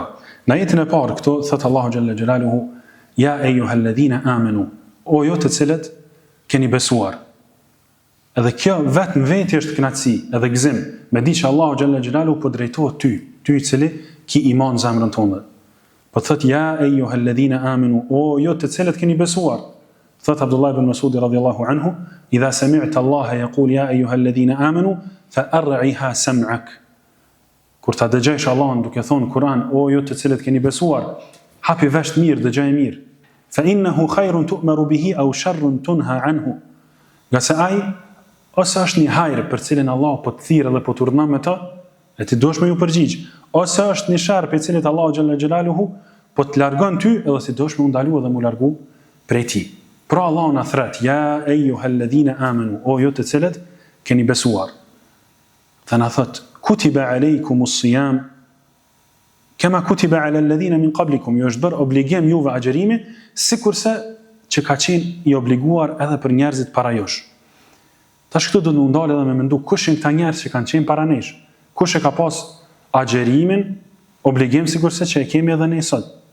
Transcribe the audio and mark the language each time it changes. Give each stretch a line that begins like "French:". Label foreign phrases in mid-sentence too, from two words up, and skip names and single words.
Albanian: Në ajetin e parë këtu thot Allahu
Arabic: جل جلاله: "يا أيها الذين آمنوا",
Albanian: o ju të cilët keni besuar. Edhe kjo vetëm vetë është kënaqësi, edhe gëzim, me di që Allahu
Arabic: جل جلاله
Albanian: po drejtohet ty I cili ki iman në zemrën tënde. Po thot
Arabic: يا أيها الذين آمنوا,
Albanian: o ju të cilët keni besuar.
Arabic: Thot Abdullah ibn Mas'ud رضي الله عنه: "إذا سمعت الله يقول يا أيها الذين آمنوا فأرعها سمعك."
Albanian: Kur ta dëgjosh Allahun duke thonë Kur'an, o ju të cilët keni besuar, hapi vesh mirë, dëgjoj mirë.
Arabic: فإنه خير تؤمر به أو شر تنهى عنه.
Albanian: Nga se ai ose është një hajër për cilin Allah po të thirrë dhe po të urdhnon me të, e ti duhesh me ju përgjigj, ose është një sharr për cilin Allahu
Arabic: جل جلاله
Albanian: po të largon ty edhe si duhesh me u ndalu dhe mu largu prej tij. Pra Allahu na thret:
Arabic: "يا أيها الذين آمنوا",
Albanian: o ju të cilët keni besuar. Dhe na thot:
Arabic: "كتب عليكم الصيام كما كتب على الذين من قبلكم",
Albanian: ju është bërë obligim juve agjerimi, sikurse që ka qenë I obliguar edhe për njerëzit para jush. Tash këtu do të ndalë edhe me mendu kush janë këta njerëz që kanë qenë para nesh. Kush e ka pas agjerimin obligim sikurse që e kemi edhe ne sot.